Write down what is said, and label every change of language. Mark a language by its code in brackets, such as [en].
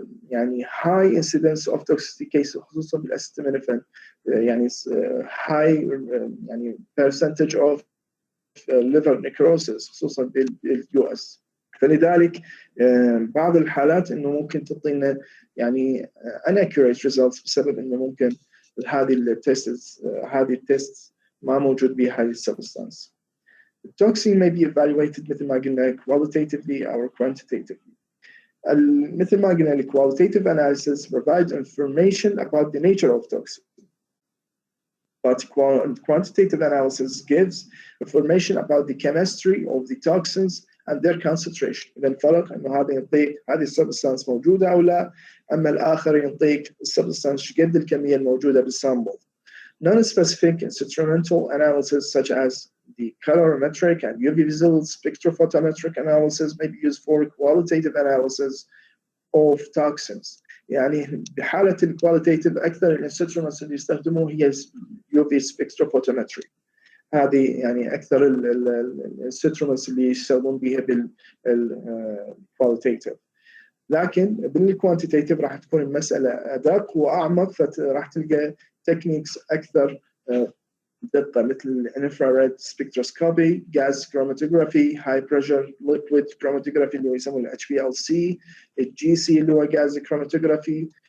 [ar] يعني [en] high incidence of toxicity case [ar] خصوصا بالاستامينوفين، يعني [en] high يعني percentage of liver necrosis [ar] خصوصا باليو اس. فلذلك بعض الحالات انه ممكن تعطينا يعني [en] inaccurate results [ar] بسبب انه ممكن هذه التست ما موجود بها هذه السبستانس. [en] The toxin may be evaluated [ar] مثل ما قلنا [en] qualitatively or quantitatively. [ar] مثل ما قلنا [en] qualitative analysis provides information about the nature of toxin. But quantitative analysis gives information about the chemistry of the toxins and their concentration. [ar] إذا الفرق إنه هذا يعطيك هذه السبستانس موجودة أو لا، أما الآخر يعطيك السبستانس قد الكمية الموجودة بالسامبل. [en] Non-specific instrumental analysis such as the colorimetric and UV visible spectrophotometric analysis may be used for qualitative analysis of toxins. [ar] يعني بحالة الكواليتيف أكثر الانسترومنتس اللي يستخدموه هي UV spectrophotometry، هذه يعني أكثر الانسترومنتس اللي يستخدمون بها بالكواليتيف. لكن بالكوانتيتيف راح تكون المسألة أدق وأعمق، فراح تلقى تكنيكس أكثر دقة مثل الانفراريد سبكتروسكوبي، جاز كروماتوغرافي، هاي بريشر ليكويد كروماتوغرافي اللي هو يسمونه HPLC، الجي سي اللي هو جاز كروماتوغرافي،